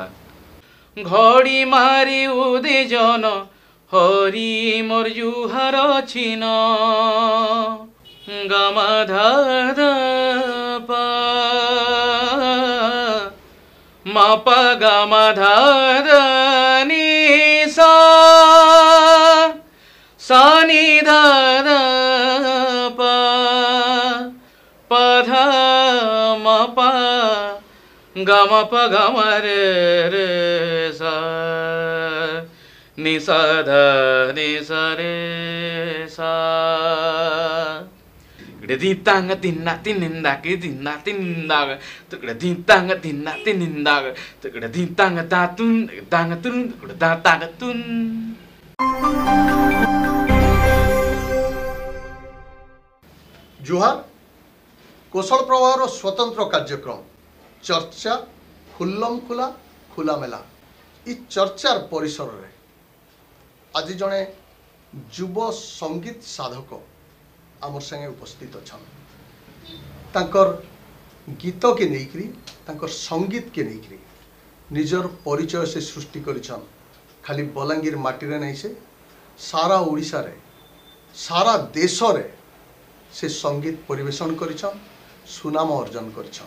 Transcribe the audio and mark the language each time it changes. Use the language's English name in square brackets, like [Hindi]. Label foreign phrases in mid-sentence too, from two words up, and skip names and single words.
[Odia] ଘଡ଼ି ମାରି ଉଦେ ଜନ ହରି ମୋର ଜୁହାର ଛିନ गमाधा पा मापा गमाधा नि सा सानी धा पा पधा मापा गम प गम रे सा नि सा ध नि सा रे सा दितांग तिन्ना तिनिंदा के दिन्ना तिनिंदा तकड़े दितांग तिन्ना तिनिंदा तकड़े दितांग तातुन तांग तुन तकड़े तांग तुन। ଜୁହାର କୌଶଳ ପ୍ରବାହର ସ୍ୱତନ୍ତ୍ର କାର୍ଯ୍ୟକ୍ରମ ଚର୍ଚ୍ଚା ଖୁଲ୍ଲମ ଖୁଲା ଖୁଲା ମେଳା। ଇ ଚର୍ଚ୍ଚାର ପରିସର ରେ ଆଜ ଜଡ଼େ ଯୁବ ସଙ୍ଗୀତ ସାଧକ ଆମର ସଙ୍ଗେ ଉପସ୍ଥିତ ଅଚ୍ଛା ତାଙ୍କର ଗୀତ କେ ଲେକରୀ ତାଙ୍କର ସଙ୍ଗୀତ କେ ଲେକରୀ ନିଜର ପରିଚୟ ସେ ସୃଷ୍ଟି କରିଛନ। ଖାଲି ବଲାଙ୍ଗୀର ମାଟି ରେ ନହିଁ ସେ ସାରା ଓଡ଼ିଶା ରେ ସାରା ଦେଶ ରେ ସେ ସଙ୍ଗୀତ ପରିବେଷଣ କରିଛନ, ସୁନାମ ଅର୍ଜନ କରିଛନ।